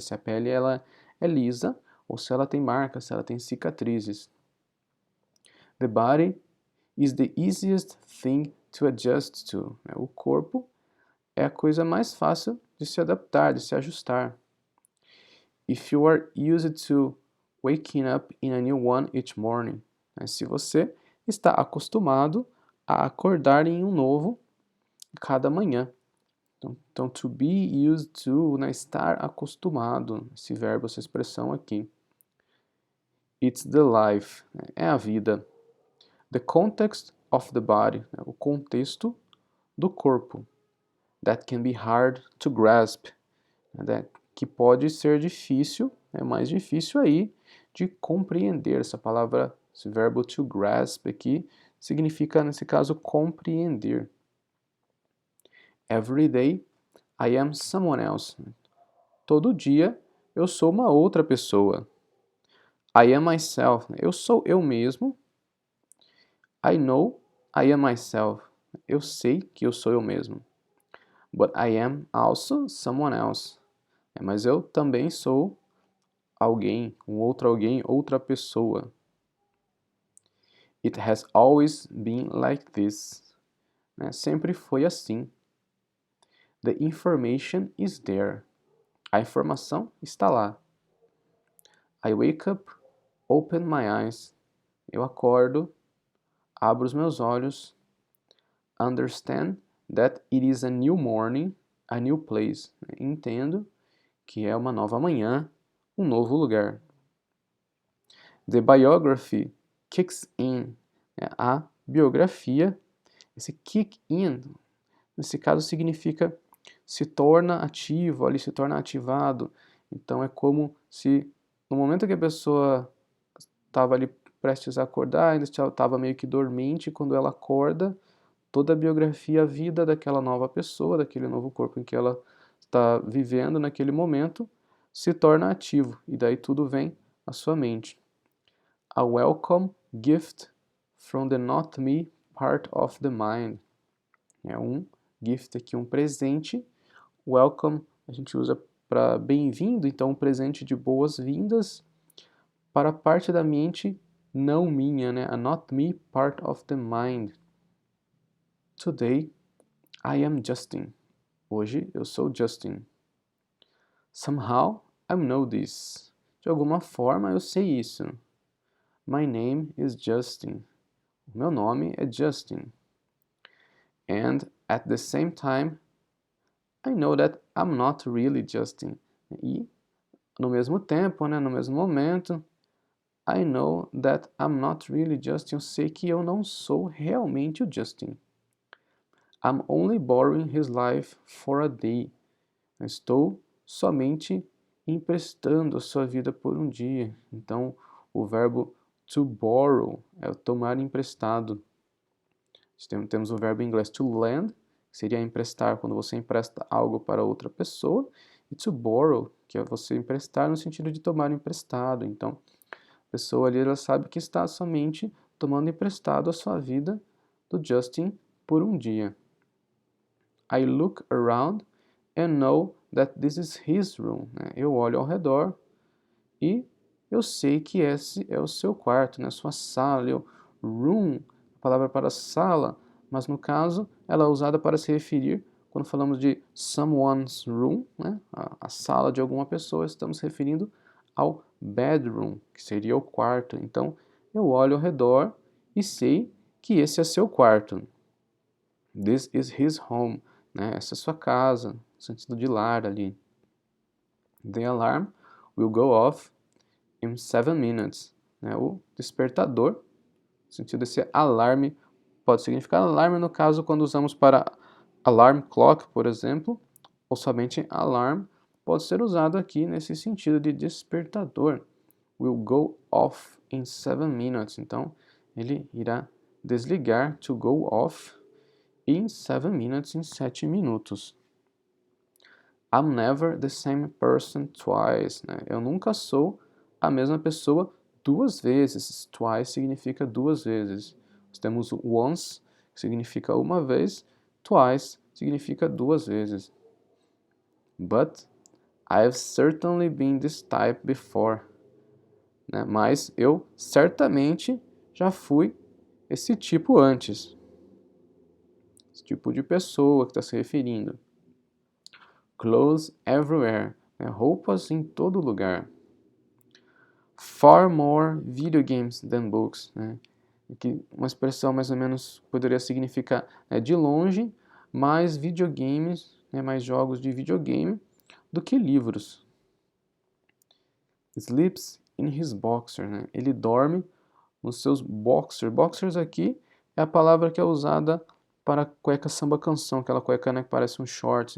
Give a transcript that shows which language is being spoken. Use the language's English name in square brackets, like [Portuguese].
[Portuguese] Se a pele ela é lisa ou se ela tem marcas, se ela tem cicatrizes. [English] The body is the easiest thing to adjust to. [Portuguese] O corpo é a coisa mais fácil de se adaptar, de se ajustar. [English] If you are used to waking up in a new one each morning. [Portuguese] Se você está acostumado a acordar em um novo cada manhã. Então, [English] to be used to, [Portuguese] né, estar acostumado, esse verbo, essa expressão aqui. [English] It's the life, [Portuguese] é a vida. [English] The context of the body, [Portuguese] o contexto do corpo. [English] That can be hard to grasp, [Portuguese] que pode ser difícil, é mais difícil aí de compreender. Essa palavra, esse verbo to grasp aqui, significa, nesse caso, compreender. [English] Every day I am someone else. [Portuguese] Todo dia eu sou uma outra pessoa. [English] I am myself. [Portuguese] Eu sou eu mesmo. [English] I know I am myself. [Portuguese] Eu sei que eu sou eu mesmo. [English] But I am also someone else. [Portuguese] Mas eu também sou alguém, alguém, outra pessoa. [English] It has always been like this. [Portuguese] Sempre foi assim. [English] The information is there. [Portuguese] A informação está lá. [English] I wake up, open my eyes. [Portuguese] Eu acordo, abro os meus olhos. [English] Understand that it is a new morning, a new place. [Portuguese] Entendo que é uma nova manhã, um novo lugar. [English] The biography kicks in. [Portuguese] A biografia, esse kick in, nesse caso significa se torna ativo, ali se torna ativado. Então é como se no momento que a pessoa estava ali prestes a acordar, ainda estava meio que dormente, quando ela acorda, toda a biografia, a vida daquela nova pessoa, daquele novo corpo em que ela está vivendo naquele momento, se torna ativo. E daí tudo vem à sua mente. [English] A welcome gift from the not me part of the mind. [Portuguese] É um gift aqui, um presente. Welcome a gente usa para bem-vindo, então um presente de boas-vindas para a parte da mente não minha, né? [English] A not me part of the mind. Today I am Justin. [Portuguese] Hoje eu sou Justin. [English] Somehow I know this. [Portuguese] De alguma forma eu sei isso. [English] My name is Justin. [Portuguese] O meu nome é Justin. [English] And at the same time, I know that I'm not really Justin. E [Portuguese] No mesmo tempo, né, no mesmo momento, [English] I know that I'm not really Justin. [Portuguese] Eu sei que eu não sou realmente o Justin. [English] I'm only borrowing his life for a day. [Portuguese] Eu estou somente emprestando a sua vida por um dia. Então, o verbo to borrow é o tomar emprestado. Temos o verbo em inglês to lend, que seria emprestar quando você empresta algo para outra pessoa, e to borrow, que é você emprestar no sentido de tomar emprestado. Então, a pessoa ali ela sabe que está somente tomando emprestado a sua vida do Justin por um dia. [English] I look around and know that this is his room. [Portuguese] Eu olho ao redor e eu sei que esse é o seu quarto, né? Sua sala. Room, a palavra para sala, mas no caso ela é usada para se referir, quando falamos de [English] someone's room, [Portuguese] né? A sala de alguma pessoa, estamos se referindo ao bedroom, que seria o quarto. Então eu olho ao redor e sei que esse é seu quarto. [English] This is his home, [Portuguese] né? Essa é sua casa, no sentido de lar ali. [English] The alarm will go off in 7 minutes. [Portuguese] Né? O despertador, no sentido desse alarme, pode significar alarme no caso quando usamos para alarm clock, por exemplo, ou somente alarm, pode ser usado aqui nesse sentido de despertador. [English] Will go off in 7 minutes. [Portuguese] Então, ele irá desligar, to go off, [English] in 7 minutes, [Portuguese] em 7 minutos. [English] I'm never the same person twice. [Portuguese] Né? Eu nunca sou a mesma pessoa duas vezes. Twice significa duas vezes. Nós temos once, que significa uma vez. Twice significa duas vezes. [English] But I've certainly been this type before. [Portuguese] Né? Mas eu certamente já fui esse tipo antes. Esse tipo de pessoa que está se referindo. [English] Clothes everywhere. [Portuguese] Né? Roupas em todo lugar. [English] Far more video games than books. [Portuguese] Né? Que uma expressão mais ou menos poderia significar de longe mais videogames, né? Mais jogos de videogame do que livros. [English] Sleeps in his boxer. [Portuguese] Né? Ele dorme nos seus boxers. Boxers aqui é a palavra que é usada para cueca samba canção, aquela cueca, né, que parece um shorts.